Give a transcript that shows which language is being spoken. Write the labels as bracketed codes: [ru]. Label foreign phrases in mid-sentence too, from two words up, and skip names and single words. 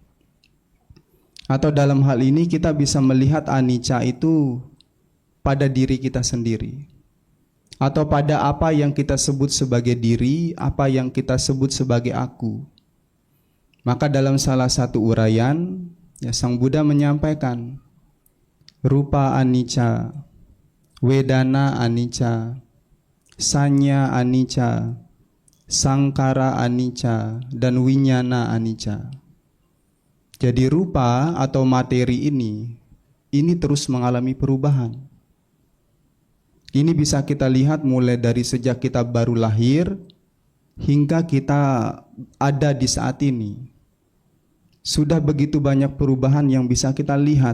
[id] Atau dalam hal ini kita bisa melihat anicca itu pada diri kita sendiri, atau pada apa yang kita sebut sebagai diri, apa yang kita sebut sebagai aku. Maka dalam salah satu uraian, ya, Sang Buddha menyampaikan [pi] rupa anicca, wedana anicca, sanya anicca, sangkara anicca, [id] dan [pi] winyana anicca. [id] Jadi rupa atau materi ini terus mengalami perubahan. Ini bisa kita lihat mulai dari sejak kita baru lahir hingga kita ada di saat ini. Sudah begitu banyak perubahan yang bisa kita lihat.